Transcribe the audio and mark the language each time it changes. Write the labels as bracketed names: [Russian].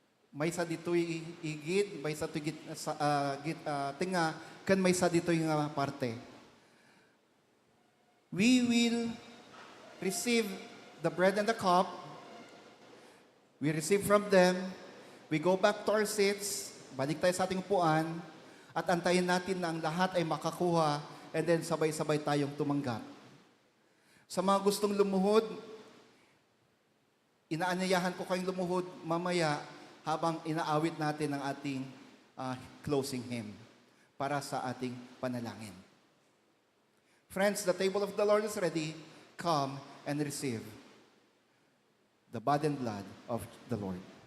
[English] May sa dito'y igid, may sa tigit tinga, kan may sa dito'y nga parte. We will receive the bread and the cup. We receive from them. We go back to our seats. [Filipino] Balik tayo sa ating upuan. At antayin natin na ang lahat ay makakuha. [English] And then [Filipino] sabay-sabay tayong tumanggap. Sa mga gustong lumuhod, inaanyayahan ko kayong lumuhod mamaya habang inaawit natin ang ating closing hymn para sa ating panalangin. [English] Friends, the table of the Lord is ready. Come and receive the body and blood of the Lord.